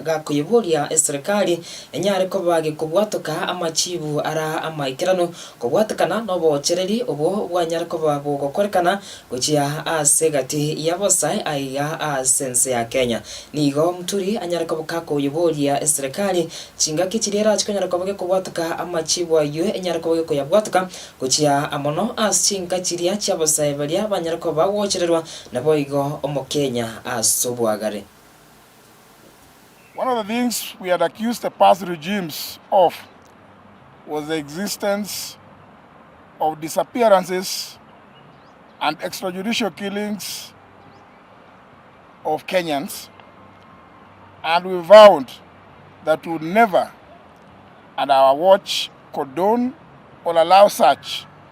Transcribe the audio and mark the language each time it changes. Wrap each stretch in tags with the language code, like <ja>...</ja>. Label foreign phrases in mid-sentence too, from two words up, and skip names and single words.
<guz>gakuyiburia serikali enyare koba gikubwatoka amachibu ara amaikera kobwatekana nobochereri obwo bwanyara koba bugokorekana guchia ase gati yabosai aiga asense ya Kenya nigo Muturi anyara koboka kuyiboria serikali chingaki chirera chikonyara koboke kubwatoka amachibu ayo enyara koboke kuyabwatoka guchia amono asinga chiria chabosai baria banyara koba wochererwa nabo igo omokenya asobwagare.</guz> <en>One of the things we had accused the past regimes of was the existence of disappearances and extrajudicial killings of Kenyans, and we vowed that we would never, at our watch, condone or allow such.</en>